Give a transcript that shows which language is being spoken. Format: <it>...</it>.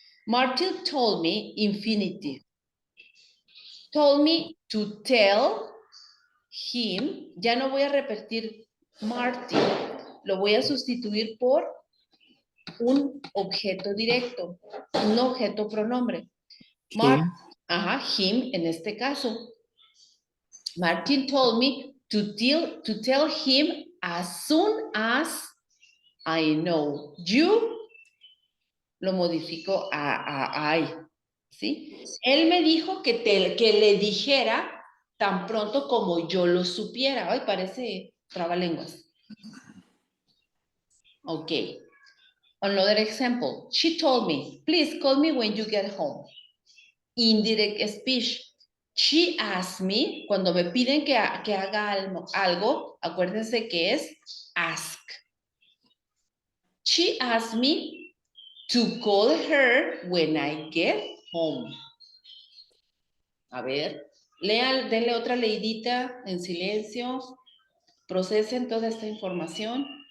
<en>Martin told me infinitive. Told me to tell him.</en> <es>Ya no voy a repetir Martin. Lo voy a sustituir por un objeto directo. Un objeto pronombre. Him en este caso.</es> <en>Martin told me to tell him as soon as I know.</en> <es>You lo modifico a I. ¿Sí? Él me dijo que le dijera tan pronto como yo lo supiera. Ay, parece trabalenguas.</es> <en>Ok. Another example. She told me, please call me when you get home. Indirect speech. She asked me,</en> <es>cuando me piden que haga algo, acuérdense que es ask.</es> <en>She asked me to call her when I get home.</en> <es>A ver, denle otra leidita en silencio. procesen toda esta información.</es>